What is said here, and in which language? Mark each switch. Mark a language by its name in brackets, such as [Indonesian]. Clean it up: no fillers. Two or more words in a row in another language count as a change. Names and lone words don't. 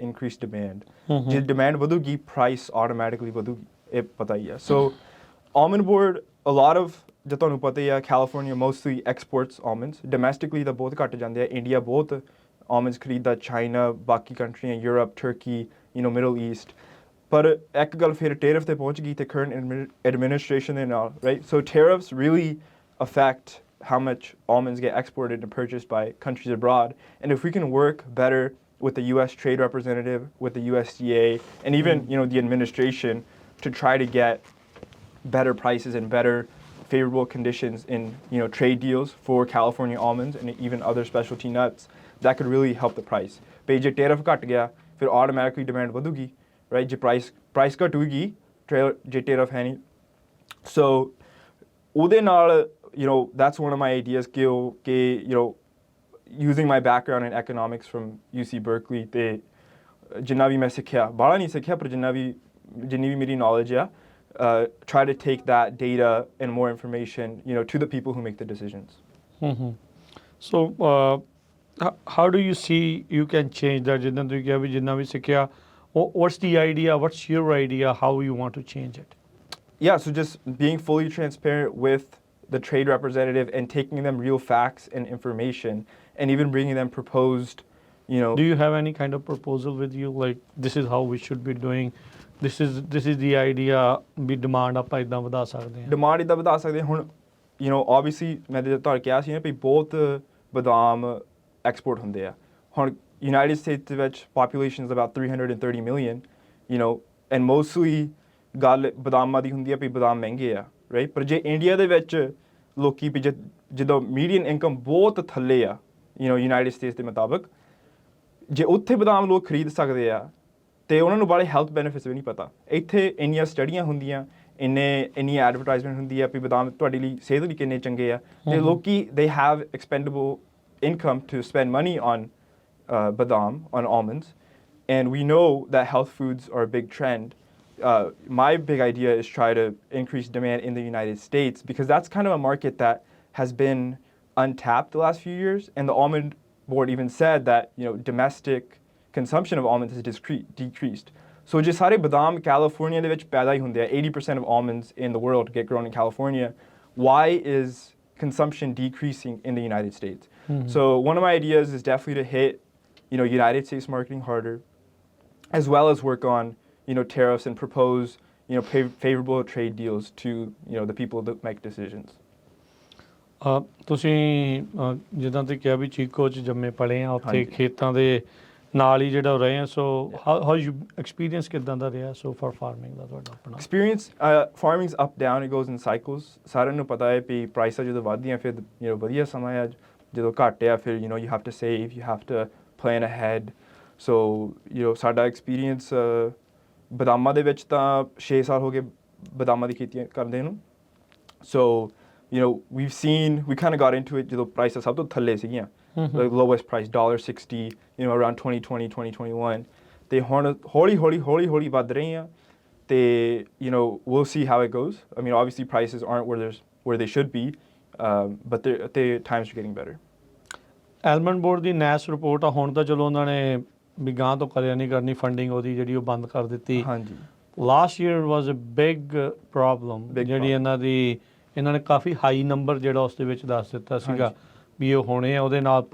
[English] increase demand [Punjabi] ਜੇ ਡਿਮਾਂਡ ਵਧੂਗੀ [English] price automatically [Punjabi] ਵਧੂਗੀ ਇਹ ਪਤਾ ਹੀ ਆ [English] so Almond Board a lot of [Punjabi] ਜੇ ਤੁਹਾਨੂੰ ਪਤਾ ਹੀ ਆ [English] California mostly exports almonds domestically [Punjabi] ਤਾਂ ਬਹੁਤ ਘੱਟ ਜਾਂਦੇ ਆ ਇੰਡੀਆ ਬਹੁਤ ਆਲਮੰਡਸ ਖਰੀਦਦਾ ਚਾਈਨਾ ਬਾਕੀ ਕੰਟਰੀਆਂ ਯੂਰਪ ਟਰਕੀ ਮਿਡਲ ਈਸਟ ਪਰ ਇੱਕ ਗੱਲ ਫਿਰ ਟੈਰਿਫ ਤੇ ਪਹੁੰਚ ਗਈ ਤੇ [English] current administration [Punjabi] ਦੇ ਨਾਲ [English] right so tariffs really affect how much almonds get exported and purchased by countries abroad. And if we can work better with the U.S. Trade Representative, with the USDA, and even the administration to try to get better prices and better favorable conditions in trade deals for California almonds and even other specialty nuts, that could really help the price. [Punjabi] But ਜੇ tariff ਘਟ ਗਿਆ ਫਿਰ [English] automatically demand [Punjabi] ਵਧੂਗੀ, right? ਜੇ price ਘਟੂਗੀ ਜੇ tariff ਹੈ ਨਹੀਂ. [English] So [Punjabi] ਉਹਦੇ ਨਾਲ [English] that's one of my ideas using my background in economics from UC Berkeley [Punjabi] ਤੇ ਜਿੰਨਾ ਵੀ ਮੈਂ ਸਿੱਖਿਆ ਬਾਹਲਾ ਨਹੀਂ ਸਿੱਖਿਆ ਪਰ ਜਿੰਨੀ ਵੀ ਮੇਰੀ knowledge ਆ [English] try to take that data and more information to the people who make the decisions. So how do you see you can change that [Punjabi] ਜਿੱਦਾਂ ਤੁਸੀਂ ਕਿਹਾ ਵੀ ਜਿੰਨਾ ਵੀ ਸਿੱਖਿਆ [English] what's the idea what's your idea how you want to change it? So just being fully transparent with the trade representative and taking them real facts and information and even bringing them proposed, Do you have any kind of proposal with you like this is how we should be doing? This is the idea [Punjabi] ਵੀ demand ਆਪਾਂ ਇਦਾਂ ਵਧਾ ਸਕਦੇ ਹਾਂ demand ਇਦਾਂ ਵਧਾ ਸਕਦੇ ਹੁਣ obviously ਮੈਂ ਤੁਹਾਨੂੰ ਕਿਹਾ ਸੀ ਨਾ ਵੀ ਬਹੁਤ ਬਦਾਮ ਐਕਸਪੋਰਟ ਹੁੰਦੇ ਆ ਹੁਣ ਯੂਨਾਈਟਿਡ ਸਟੇਟਸ ਦੇ ਵਿੱਚ [English] population is about 330 million and [Punjabi] mostly ਗੱਲ ਬਦਾਮਾਂ ਦੀ ਹੁੰਦੀ ਆ ਵੀ ਬਦਾਮ ਮਹਿੰਗੇ ਆ ਰਾਈਟ ਪਰ ਜੇ ਇੰਡੀਆ ਦੇ ਵਿੱਚ ਲੋਕੀ ਵੀ ਜਦੋਂ [English] median income [Punjabi] ਬਹੁਤ ਥੱਲੇ ਆ ਯੂਨਾਈਟਿਡ ਸਟੇਟਸ ਦੇ ਮੁਤਾਬਕ ਜੇ ਉੱਥੇ ਬਦਾਮ ਲੋਕ ਖਰੀਦ ਸਕਦੇ ਆ ਤੇ ਉਹਨਾਂ ਨੂੰ ਬੜੇ [English] health benefits [Punjabi] ਵੀ ਨਹੀਂ ਪਤਾ ਇੱਥੇ ਇੰਨੀਆਂ ਸਟੱਡੀਆਂ ਹੁੰਦੀਆਂ ਇੰਨੀ ਐਡਵਰਟਾਈਜ਼ਮੈਂਟ ਹੁੰਦੀ ਆ ਵੀ ਬਦਾਮ ਤੁਹਾਡੇ ਲਈ ਸਿਹਤ ਲਈ ਕਿੰਨੇ ਚੰਗੇ ਆ ਤੇ ਲੋਕੀ [English] they have expendable income to spend money on [Punjabi] badam, [English] on almonds, and we know that health foods are a big trend. My big idea is try to increase demand in the United States because that's kind of a market that has been untapped the last few years, and the Almond Board even said that domestic consumption of almonds has decreased. So [Punjabi] ਜੇ ਸਾਰੇ ਬਦਾਮ ਕੈਲੀਫੋਰਨੀਆ ਦੇ ਵਿੱਚ ਪੈਦਾ ਹੀ ਹੁੰਦੇ ਆ [English] 80% of almonds in the world get grown in California, why is consumption decreasing in the United States? So one of my ideas is definitely to hit United States marketing harder, as well as work on tariffs and propose favorable trade deals to the people that make decisions. [Punjabi] ਤੁਸੀਂ ਜਿੱਦਾਂ ਤੁਸੀਂ ਕਿਹਾ ਵੀ ਚੀਕੋ 'ਚ ਜੰਮੇ ਪਲੇ ਆ ਉੱਥੇ ਖੇਤਾਂ ਦੇ ਨਾਲ ਹੀ ਜਿਹੜਾ ਰਹੇ ਆ [English] so how you experience [Punjabi] ਕਿੱਦਾਂ ਦਾ ਰਿਹਾ [English] so for farming [Punjabi] ਦਾ ਤੁਹਾਡਾ ਆਪਣਾ [English] experience farming's up down it goes in cycles [Punjabi] ਸਾਰਿਆਂ ਨੂੰ ਪਤਾ ਹੈ ਵੀ ਪ੍ਰਾਈਸਾਂ ਜਦੋਂ ਵੱਧਦੀਆਂ ਫਿਰ ਵਧੀਆ ਸਮਾਂ ਆ ਜਦੋਂ ਘੱਟ ਆ ਫਿਰ [English] you have to save you have to plan ahead. [Punjabi] So ਸਾਡਾ ਐਕਸਪੀਰੀਅੰਸ ਬਦਾਮਾਂ ਦੇ ਵਿੱਚ ਤਾਂ 6 ਸਾਲ ਹੋ ਗਏ ਬਦਾਮਾਂ ਦੀ ਖੇਤੀ ਕਰਦੇ ਨੂੰ [English] so we kind of got into it [Punjabi] ਜਦੋਂ ਪ੍ਰਾਈਸਾਂ ਸਭ ਤੋਂ ਥੱਲੇ ਸੀਗੀਆਂ [English] the lowest price $1.60 around 2020 2021 [Punjabi] ਤੇ ਹੁਣ ਹੌਲੀ ਵੱਧ ਰਹੀਆਂ ਤੇ [English] we'll see how it goes. I mean obviously prices aren't where they should be but the times are getting better. [Punjabi] ਐਲਮੰਡ ਬੋਰਡ ਦੀ ਨੈਸ ਰਿਪੋਰਟ ਆ ਹੁਣ ਤਾਂ ਚਲੋ ਉਹਨਾਂ ਨੇ ਵੀ ਗਾਂ ਤੋਂ ਕਰਿਆ ਨਹੀਂ ਕਰਨੀ ਫੰਡਿੰਗ ਉਹਦੀ ਜਿਹੜੀ ਉਹ ਬੰਦ ਕਰ ਦਿੱਤੀ ਹਾਂਜੀ [English] last year was a big problem [Punjabi] ਜਿਹੜੀ ਇਹਨਾਂ ਨੇ ਕਾਫੀ [English] high number [Punjabi] ਜਿਹੜਾ ਉਸ ਦੇ ਵਿੱਚ ਦੱਸ ਦਿੱਤਾ ਸੀਗਾ ਵੀ ਉਹ ਹੋਣੇ ਆ ਉਹਦੇ ਨਾਲ